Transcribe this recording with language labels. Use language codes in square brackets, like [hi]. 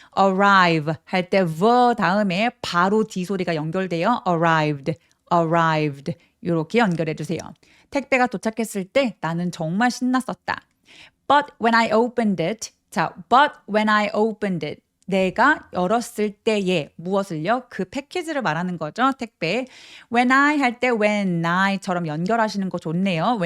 [ko] arrive 할 때 v 다음에 바로 D 소리가 연결돼요. arrived 이렇게 연결해 주세요. 택배가 도착했을 때 나는 정말 신났었다. [en] But when I opened it, 자, but when I opened it, 내가 열었을 때에 무엇을요? [ko] 그 패키지를 말하는 거죠. 택배. When I 할 때 when I처럼 연결하시는 거 좋네요.